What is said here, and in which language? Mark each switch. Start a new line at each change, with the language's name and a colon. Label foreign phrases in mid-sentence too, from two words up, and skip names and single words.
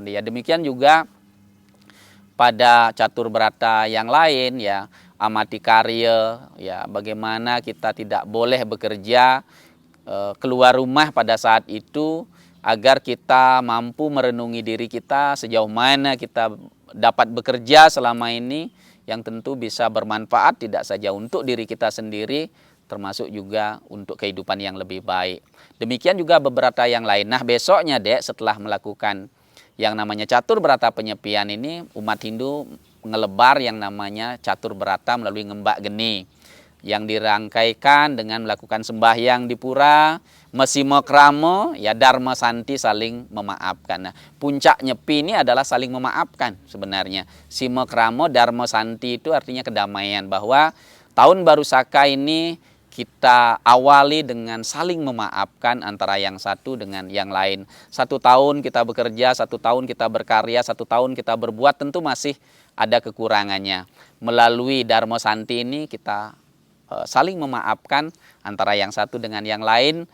Indonesian: Ya, demikian juga pada catur berata yang lain, ya, amati karya, ya, bagaimana kita tidak boleh bekerja, keluar rumah pada saat itu agar kita mampu merenungi diri kita sejauh mana kita dapat bekerja selama ini yang tentu bisa bermanfaat tidak saja untuk diri kita sendiri, termasuk juga untuk kehidupan yang lebih baik. Demikian juga beberapa yang lain. Nah, besoknya Dek, setelah melakukan yang namanya catur berata penyepian ini, umat Hindu ngelebar yang namanya catur berata melalui ngembak geni yang dirangkaikan dengan melakukan sembahyang di pura, mesimo kramo, ya, dharma santi, saling memaafkan. Nah, puncak nyepi ini adalah saling memaafkan sebenarnya. Simo kramo, dharma santi itu artinya kedamaian, bahwa tahun baru Saka ini kita awali dengan saling memaafkan antara yang satu dengan yang lain. 1 tahun kita bekerja, 1 tahun kita berkarya, 1 tahun kita berbuat, tentu masih ada kekurangannya. Melalui Dharma Santi ini kita saling memaafkan antara yang satu dengan yang lain.